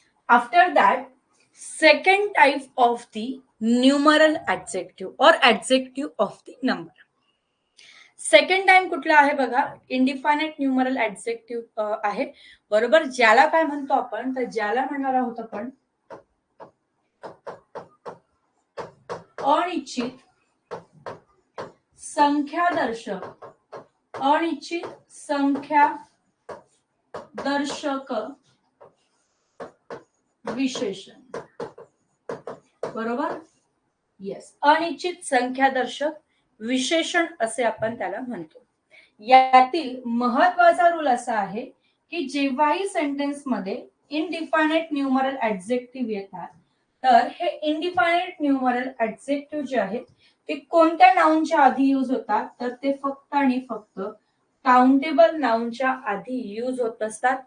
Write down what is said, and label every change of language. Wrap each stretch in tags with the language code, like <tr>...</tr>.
<en>After that, second type of the numeral adjective or adjective of the number.</en> <mr>Second time कुठला आहे बघा, इंडिफायनाइट numeral adjective आहे. बरोबर. ज्याला काय म्हणतो आपण, तर ज्याला म्हणणार आहोत आपण अनिश्चित संख्यादर्शक. अनिश्चित संख्यादर्शक विशेषण. बरोबर. येस, अनिश्चित संख्यादर्शक विशेषण असे आपण त्याला म्हणतो. यातील महत्वाचा रूल असा आहे की जेव्हाही सेंटेन्स मध्ये इनडिफायनाइट न्यूमरल ऍडजेक्टिव्ह येतात, तर हे इनडिफायनाइट न्यूमरल ऍडजेक्टिव्ह जे आहेत ते कोणत्या नाउनच्या आधी यूज होतात, तर ते फक्त आणि फक्त काउंटेबल नाउनच्या आधी यूज होत असतात.</mr>